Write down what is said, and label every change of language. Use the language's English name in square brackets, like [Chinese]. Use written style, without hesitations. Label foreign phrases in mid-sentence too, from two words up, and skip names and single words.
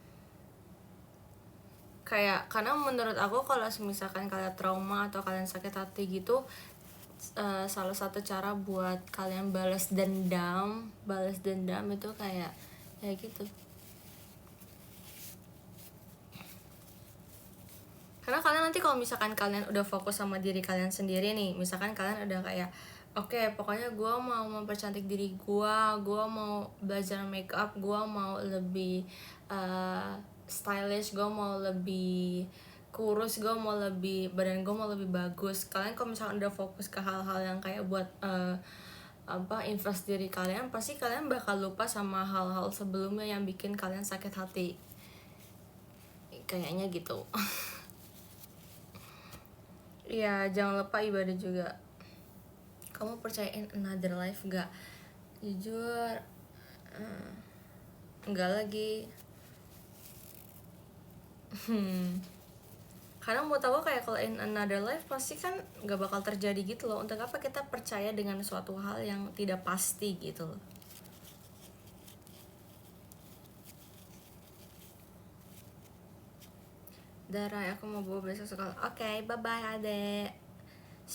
[Indonesian] Kayak karena menurut aku kalau misalkan kalian trauma atau kalian sakit hati gitu, salah satu cara buat kalian balas dendam itu kayak gitu. Karena kalian nanti kalau misalkan kalian udah fokus sama diri kalian sendiri nih, misalkan kalian udah kayak oke, pokoknya gue mau mempercantik diri gue mau belajar [English] make up, [Indonesian] gue mau lebih stylish, gue mau lebih kurus, gue mau lebih, badan gue mau lebih bagus. Kalian kalau misalkan udah fokus ke hal-hal yang kayak buat invest diri kalian, pasti kalian bakal lupa sama hal-hal sebelumnya yang bikin kalian sakit hati. Kayaknya gitu. Iya, jangan lupa ibadah juga. Kamu percaya [English] in another life [Indonesian] gak? Jujur enggak lagi. Karena menurut aku kayak kalau [English] in another life [Indonesian] pasti kan gak bakal terjadi gitu loh. Untuk apa kita percaya dengan suatu hal yang tidak pasti gitu loh. Darai, aku mau bawa besok sekolah. Oke, bye-bye adek.